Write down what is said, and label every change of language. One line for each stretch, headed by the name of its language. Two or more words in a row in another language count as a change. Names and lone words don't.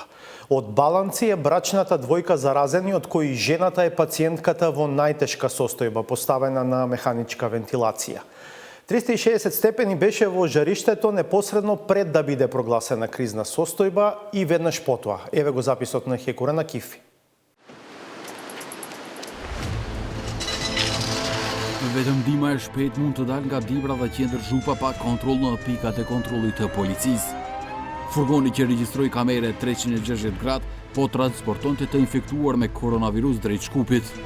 Macedonian: Од Баланци е брачната двојка заразени, од кои жената е пациентката во најтешка состојба, поставена на механичка вентилација. 360 степени беше во жариштето непосредно пред да биде прогласена кризна состојба и веднаш потоа. Еве го записот на Хекура на Кифи.
Albanian: Vetëm dima e shpejt mund të dal nga Dibra dhe Qendër Zhupa pa kontroll në pikat e kontrollit të policisë. Furgoni që regjistroi kamere 360 gradë po transportonte të infektuar me koronavirus drejt Shkupit.